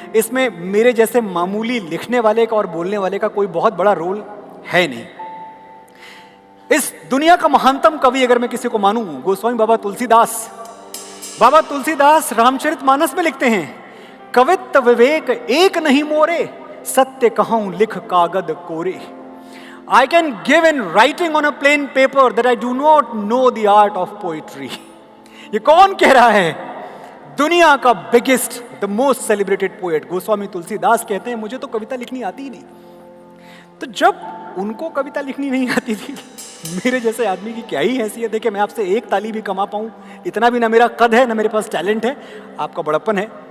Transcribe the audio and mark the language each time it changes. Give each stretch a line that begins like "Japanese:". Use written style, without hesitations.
Hindi: इसमें मेरे जैसे मामूली लिखने वाले का और बोलने वाले का कोई बहुत बड़ा रोल है नहीं। इस दुनिया का महानतम कवि अगर मैं किसी को मानूं, गोस्वामी बाबा तुलसीदास। बाबा तुलसीदास रामचरितमानस में लिखते हैं, कवित्त विवेक एक नहीं मोरे, सत्य कहूं लिख कागद कोरे।
English: I can give in writing on a plain paper that I do not know the art of poetry.
Hindi: ये कौन कह रहा है? दुनिया का
English: biggest, the most celebrated poet
Hindi: Goswami Tulsidas कहते हैं, मुझे तो कविता लिखनी आती ही नहीं। तो जब उनको कविता लिखनी नहीं आती थी, मेरे जैसे आदमी की क्या ही हैसियत है कि मैं आपसे एक ताली भी कमा पाऊं? इतना भी ना मेरा कद है, ना मेरे पास टैलेंट है, आपका बड़प्पन है।